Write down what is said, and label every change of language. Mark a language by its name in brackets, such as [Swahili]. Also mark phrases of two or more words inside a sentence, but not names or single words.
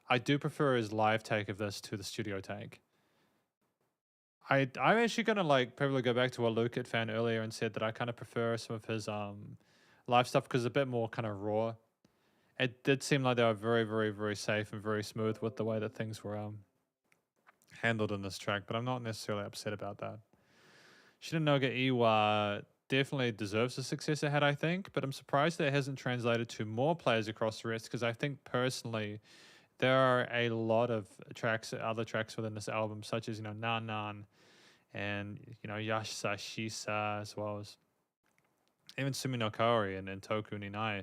[English] I do prefer his live take of this to the studio take. I'm actually gonna like probably go back to what Luke had found earlier and said that I kind of prefer some of his live stuff because it's a bit more kind of raw. It did seem like they were very, very, very safe and very smooth with the way that things were handled in this track, but I'm not necessarily upset about that. Shinunoga-E-Wa definitely deserves the success it had, I think, but I'm surprised that it hasn't translated to more players across the rest because I think personally there are a lot of other tracks within this album, such as, you know, Nan-Nan and, you know, Yasashisa, as well as even Sumi-No-Kaori and Toku-Ninai.